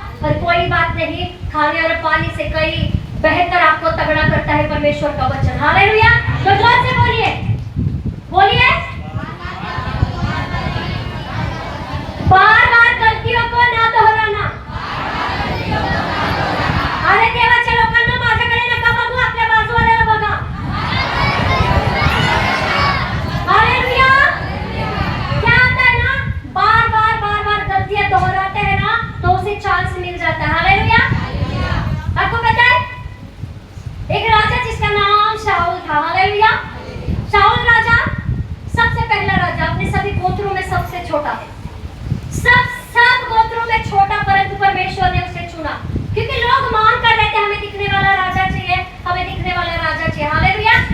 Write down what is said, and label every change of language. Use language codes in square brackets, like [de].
[hi] पर कोई बात नहीं, खाने और पानी से कई बेहतर आपको तगड़ा करता है परमेश्वर का वचन। हालेलुया। तो जोर से बोलिए, बोलिए बार बार गलतियों को ना दोहराना। [mr] अरे देवाच्या लोकांना माझ्याकडे नका बघू, आपल्या बाजूवाल्याला बघा। [hi] हालेलुया। क्या होता है ना, बार बार बार बार गलतियां दोहराते हैं ना, तो उसे चांस मिल जाता है। हालेलुया। आपको पता है एक राजा जिसका नाम शाऊल था। हालेलुया। शाऊल राजा सबसे पहला राजा, अपने सभी गोत्रों में सबसे छोटा, सब गोत्रों में छोटा, परंतु परमेश्वर ने उसे चुना, क्योंकि लोग मांग कर रहे थे हमें दिखने वाला राजा चाहिए, हमें दिखने वाला राजा चाहिए। हालेलुया।